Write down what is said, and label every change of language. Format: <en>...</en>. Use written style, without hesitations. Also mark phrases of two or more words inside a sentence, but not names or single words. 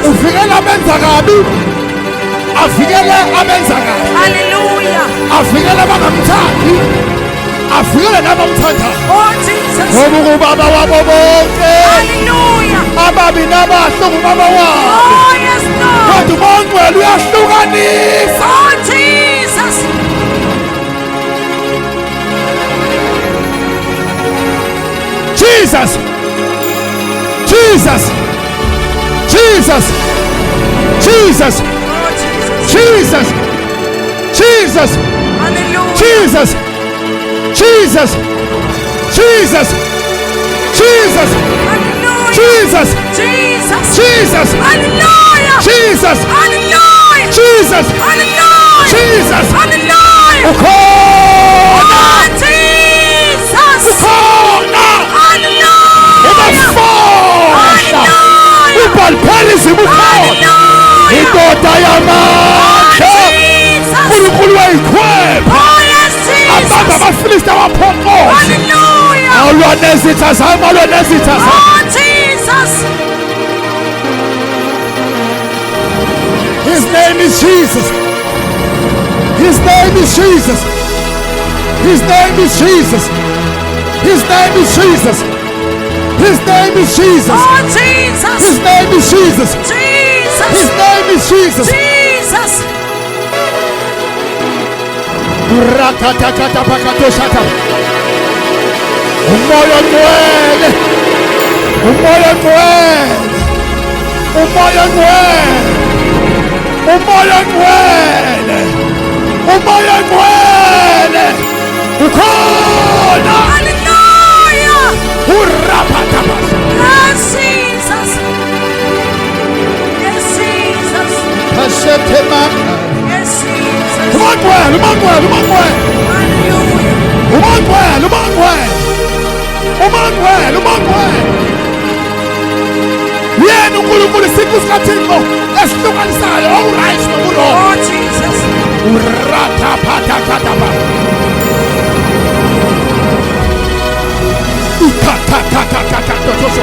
<zu>Uvikela abenza kabi. Avikele abenza kabi.</zu> <en>Hallelujah.</en> <zu>Avikele abangamthandi. Avikele nabamthandayo.</zu> <en>Oh Jesus.</en> <zu>Ngoba ubaba wabo bonke.</zu> <en>Hallelujah.</en> <zu>Ababi nabahle ngubaba wabo.</zu> <en>Oh yes, Lord.</en> <zu>Kodwa uMongcwele uyahlukanisa.</zu> <en>Oh Jesus. Jesus. Jesus. Jesus. Jesus. Oh Jesus. Jesus. Jesus. Hallelujah. Jesus. Jesus. Jesus. Jesus. Hallelujah. Jesus. Jesus. Jesus. Hallelujah. Jesus. Hallelujah. Jesus. Hallelujah. Jesus. Hallelujah.</en> <zu>Ukhona.</zu> <en>Oh Jesus.</en> <zu>Ukhona.</zu> <en>Hallelujah.</en> <zu>Ubafohla. Ubhalphelisa ubukhona.</zu> <en>Hallelujah.</en> <zu>Indoda yamandla.</zu> <en>Jesus.</en> <zu>uNkulunkulu wayikhwepha.</zu> <en>Oh yes,</en> <zu>Abantu</zu> <en>Jesus.</en> <zu>abafilisti abaphokoza.</zu> <en>Hallelujah.</en> <zu>Alwa nezitha zami, alwa nezitha zami.</zu> <en>Oh Jesus. His name is Jesus. His name is Jesus. His name is Jesus. His name is Jesus. His name is Jesus. Oh Jesus. His name is Jesus. Jesus. His name is Jesus. Jesus. Rakatakata pakatoshata.</en> <zu>Umoya ngcwele. Umoya ngcwele. Umoya ngcwele. Umoya ngcwele. Umoya ngcwele. Ukhona.</zu> <en>Hallelujah. Urapatapasa. Yes, Jesus. Yes, Jesus. Kashetemaka. Yes, Jesus.</en> <zu>Umoya ngcwele.</zu> <en>Hallelujah.</en> <zu>Umoya ngcwele. Yena uNkulunkulu isiqu sikaThixo esihlukanisayo awuright nokurongo.</zu> <en>Oh Jesus. Urataphatakatapa. Ikakakakakakatosho.</en>